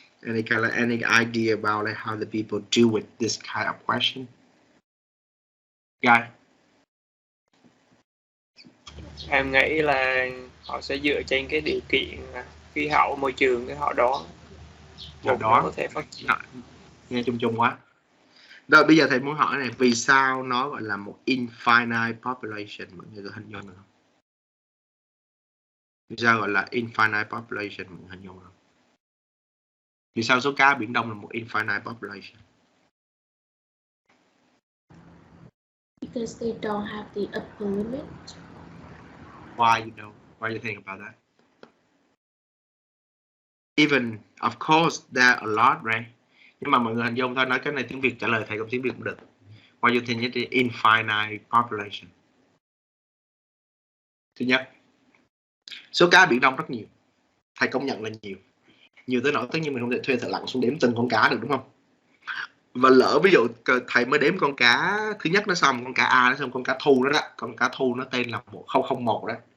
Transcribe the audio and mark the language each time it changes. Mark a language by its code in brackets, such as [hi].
[en] Any idea about like how the people deal with this kind of question? Guys? [vi] Em nghĩ là họ sẽ dựa trên cái điều kiện khí hậu, môi trường cái họ đoán nó có thể phát triển. Nghe chung chung quá. Rồi bây giờ thầy muốn hỏi này, vì sao nó gọi là một infinite population? Mọi người có hình dung được không? Vì sao gọi là infinite population? Mọi người hình dung được không? Vì sao số cá Biển Đông là một infinite population? [en] Because they don't have the upper limit. Why you think about that? Even, of course, there are a lot, right? [vi] Nhưng mà mọi người hình dung thôi, nói cái này tiếng Việt trả lời thầy cũng tiếng Việt cũng được. [en] Why you think it's infinite population? [vi] Thứ nhất, số cá Biển Đông rất nhiều. Thầy công nhận là nhiều. Nhiều tới nỗi tất nhiên mình không thể thuê thợ lặn xuống đếm từng con cá được, đúng không? Và lỡ ví dụ thầy mới đếm con cá thứ nhất nó xong, con cá A nó xong, con cá thu đó, con cá thu nó tên là 1001 đó.